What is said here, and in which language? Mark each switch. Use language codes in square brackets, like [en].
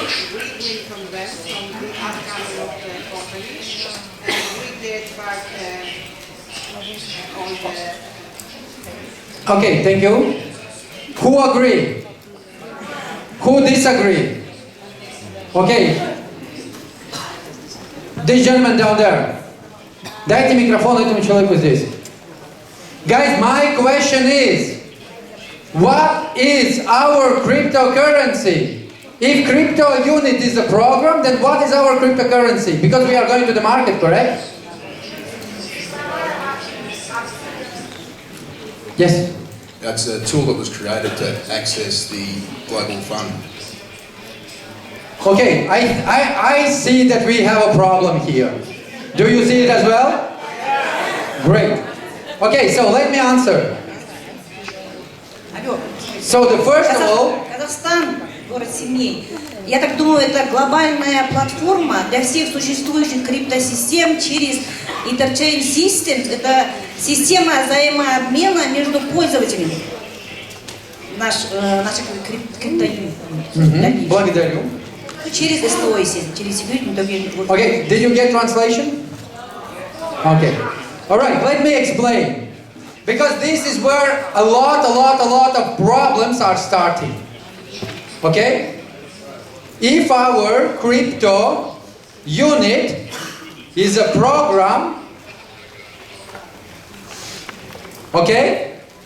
[en] We win from them, from the outcome of the companies, and we get back all the... Okay, thank you. Who agree? Who disagree? Okay. This gentleman down there. [ru] Дайте микрофон этому человеку здесь. [en] Guys, my question is, what is our cryptocurrency? If crypto unit is a program, then what is our cryptocurrency? Because we are going to the market, correct? Yes? It's a tool that was created to access the global fund. Okay, I see that we have a problem here. Do you see it as well? Great. Okay, so let me answer. So the first of all... [ru] Казахстан, город семей. Я так думаю, это глобальная платформа для всех существующих криптосистем через Interchain Systems. Это система взаимообмена между пользователями наших криптоюнитов. Благодарю. Через СТО, через security. [en] Okay, did you get translation? Okay. Alright, let me explain. Because this is where a lot of problems are starting. Okay? If our crypto unit is a program, okay?